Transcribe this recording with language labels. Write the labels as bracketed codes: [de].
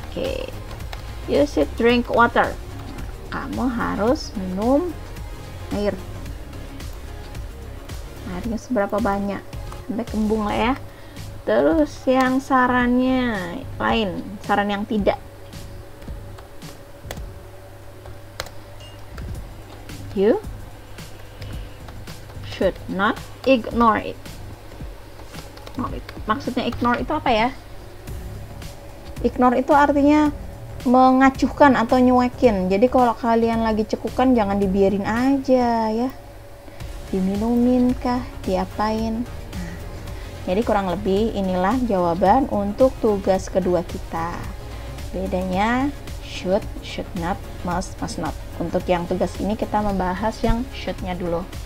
[en] Oke. You should drink water. [id] Kamu harus minum air. Airnya seberapa banyak? Sampai kembung lah ya. Terus yang sarannya lain, saran yang tidak. [en] You should not ignore it. [id] Maksudnya ignore itu apa ya? Ignore itu artinya mengacuhkan atau nyuekin. Jadi kalau kalian lagi cekukan jangan dibiarin aja ya, diminumin kah, diapain. Nah, jadi kurang lebih inilah jawaban untuk tugas kedua kita. Bedanya should, should not, must, must not. Untuk yang tugas ini kita membahas yang should-nya dulu.